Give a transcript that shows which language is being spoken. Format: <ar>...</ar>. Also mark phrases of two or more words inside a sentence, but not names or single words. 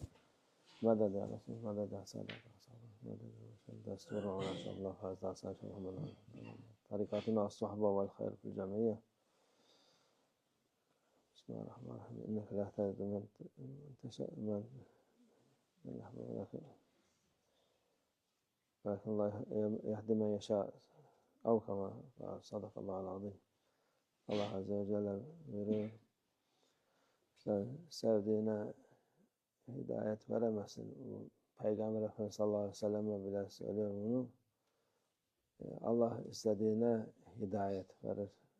<ar>مدد يا رسول مدد يا سادة مدد دستور وما شاء الله هذا عسى محمد طريقتنا الصحبة والخير في الجمعية. بسم الله الرحمن الرحيم. إنك لا تهدي من تشاء ولكن الله يهدي من يشاء أو كما قال صدق الله العظيم.</ar> <tr>Allah Azze ve Celle buyuruyor. Sevdiğine hidayet veremezsin. Peygamber Efendimiz</tr> <ar>صلى الله عليه وسلم</ar> <tr>bile söylüyor bunu. Allah istediğine hidayet verir.</tr>